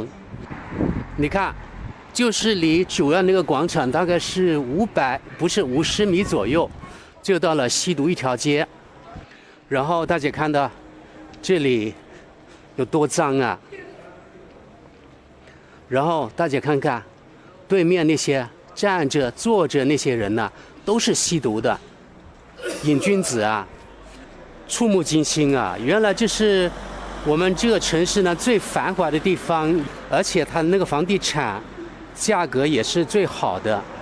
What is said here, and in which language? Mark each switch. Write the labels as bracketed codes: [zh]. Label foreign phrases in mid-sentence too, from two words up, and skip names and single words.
[zh] 你看，就是離主要那個廣場大概是50米左右，就到了吸毒一條街。然後大家看到這裡有多髒啊！然後大家看看對面那些站着坐着那些人呢，都是吸毒的癮君子啊，觸目驚心啊！原來這是我們這個城市呢最繁華的地方，而且它那個房地產價格也是最好的。